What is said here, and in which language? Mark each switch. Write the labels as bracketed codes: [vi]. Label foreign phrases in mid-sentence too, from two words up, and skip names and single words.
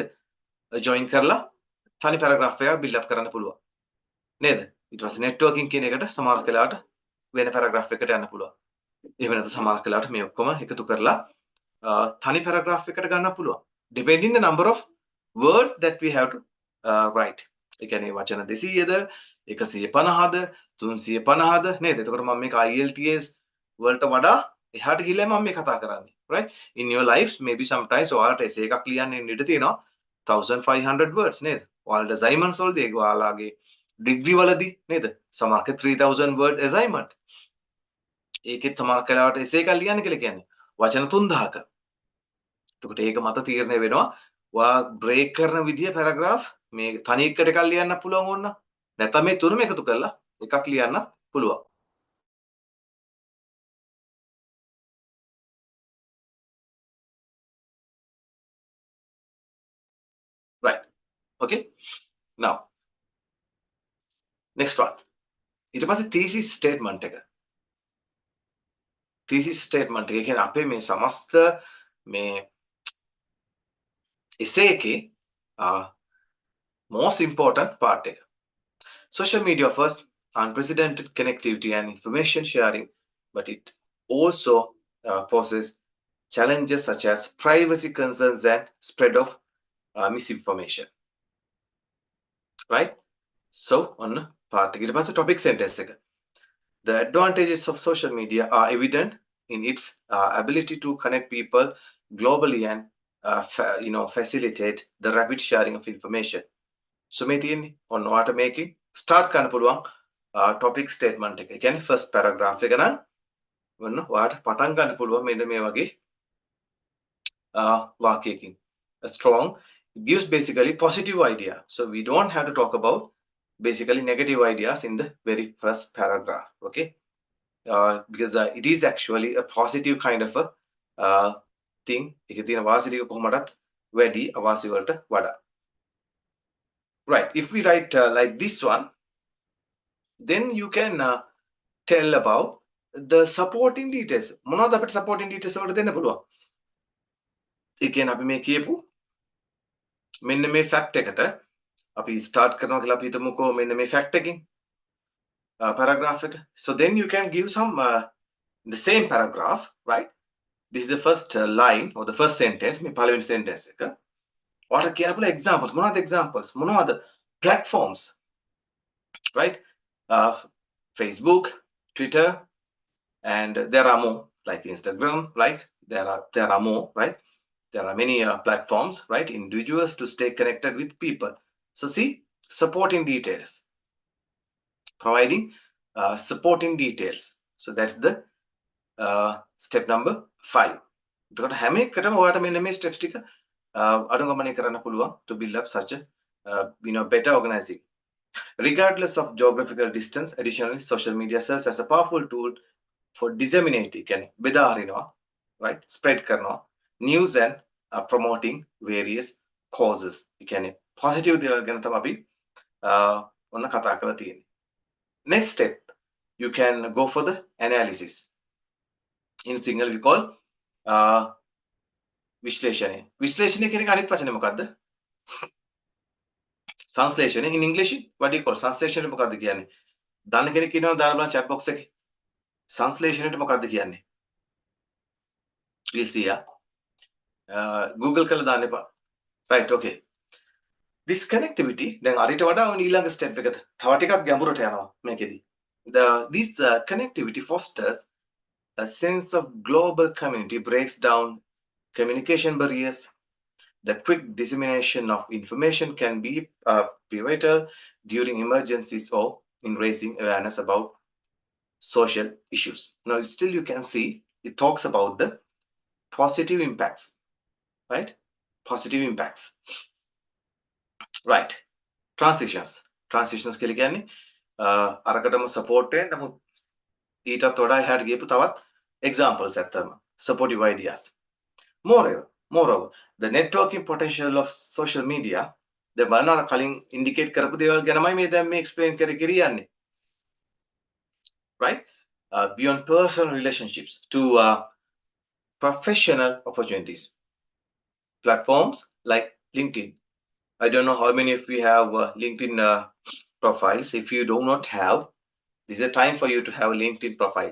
[si] join කරලා තනි paragraph එකක් [en] build up [si] කරන්න පුළුවන්. නේද? ඊට පස්සේ networking කියන එකට සමහරක් වෙලාවට වෙන paragraph එකකට යන්න පුළුවන්. එහෙම නැත්නම් සමහරක් වෙලාවට මේ ඔක්කොම එකතු කරලා තනි paragraph එකකට ගන්න පුළුවන්. [en] depending the number of words that we have to write. [si] ඒ කියන්නේ වචන 200ද 150ද 350ද නේද? එතකොට මම මේක IELTS වලට වඩා එහාට ගිහලා මම මේ කතා කරන්නේ. [en] right? in your lives maybe sometimes [si] ඔයාලට essay එකක් ලියන්න ඉඩ තියෙනවා [en] 1500 words නේද? [si] ඔයාලට assignments වලදී ඔයාලගේ degree වලදී නේද? සමහරක [en] 3000 word assignment. [si] ඒකෙත් සමහර කාලවට essay එකක් ලියන්න කියලා කියන්නේ වචන 3000ක. එතකොට ඒක මත තීරණය වෙනවා ඔයා break කරන විදිය paragraph මේ තනි එකට එකක් ලියන්න පුළුවන් ඕන. නැත්නම් මේ තුනම එකතු කරලා එකක් ලියන්න පුළුවන්. [en] right. okay. now next one. [si] ඊට පස්සේ [en] thesis statement [si] එක. [en] thesis statement [si] එක කියන්නේ අපේ මේ සමස්ත මේ essay එකේ [en] most important part [si] එක. [en] social media offers unprecedented connectivity and information sharing, but it also poses challenges such as privacy concerns and spread of misinformation. right? so on part [si] එක ඊට පස්සේ [en] topic sentence එක. The advantages of social media are evident in its ability to connect people globally and facilitate the rapid sharing of information. [si] So මේ තියෙන්නේ ඔන්න ඔයාට මේකේ start කරන්න පුළුවන් [en] topic statement [si] එක. ඒ කියන්නේ [en] first paragraph [si] එක නම් ඔන්න ඔයාට පටන් ගන්න පුළුවන් මෙන්න මේ වගේ වාක්‍යයකින්. [en] A strong gives basically positive idea. So we don't have to talk about basically negative ideas in the very first paragraph. Okay. Because it is actually a positive kind of a thing. [si] එකේ තියෙන වාසි ටික කොහොමදත් වැඩි අවාසි වලට වඩා. [en] right. if we write like this one, then you can tell about the supporting details [si] මොනවද අපිට [en] supporting details [si] වලට දෙන්න පුළුවන්? ඒ කියන්නේ අපි මේ කියපු මෙන්න මේ fact එකට අපි start කරනවා කියලා අපි හිතමුකෝ මෙන්න මේ fact එකකින් paragraph එක. [en] So then you can give some the same paragraph, right? This is the first line or the first sentence [si] මේ පළවෙනි sentence එක. ඔයාලට කියන්න පුළුවන් examples. මොනවද examples? මොනවද platforms, right? [en] Facebook, Twitter, and there are more like Instagram, right? There are more, right? There are many platforms, right? Individuals to stay connected with people. So see, supporting details, providing supporting details. So that's the step number 5. [si] එතකොට හැම එකටම ඔයාලට මෙන්න මේ steps ටික අනුගමනය කරන්න පුළුවන් [en] to build up such a better organizing. Regardless of geographical distance, additionally, social media serves as a powerful tool for disseminating, [si] බෙදා හරිනවා, right? [en] Spread කරනවා news and promoting various causes. [si] ඒ කියන්නේ positive දේවල් ගැන තමයි අපි ඔන්න කතා කරලා තියෙන්නේ. [en] Next step, you can go for the analysis. In Sinhala we call විශ්ලේෂණය. [si] විශ්ලේෂණය කියන එක අනිත් වචනේ මොකද්ද? [en] Translation. In English, what do you call translation? [si] මොකද්ද කියන්නේ? දන්න කෙනෙක් ඉන්නවද දාලා බලන්න [en] chat box [si] එකේ. Translation එක මොකද්ද කියන්නේ? [en] Please see ya. [si] Google කරලා දාන්න එපා. [en] Right, okay. This connectivity [si] දැන් අරිට වඩා ඔය ඊළඟ step එකද තව ටිකක් ගැඹුරට යනවා මේකෙදි. [en] This connectivity fosters a sense of global community, breaks down communication barriers. The quick dissemination of information can be pivotal during emergencies or in raising awareness about social issues. Now, still you can see it talks about the positive impacts, right? Positive impacts. Right. [si] Transitions. Transitions කියලා කියන්නේ අරකටම support වෙන නමුත් ඊටත් වඩා එහාට ගියපු තවත් examples ඇත්තම [en] supportive ideas. Moreover, the networking potential of social media [si] දැන් බලන්න අර කලින් indicate කරපු දේවල් ගැනමයි මේ දැන් මේ explain කරන්නේ. [en] Right? Beyond personal relationships to professional opportunities. Platforms like LinkedIn. I don't know how many of you have LinkedIn profiles. If you do not have, this is a time for you to have a LinkedIn profile.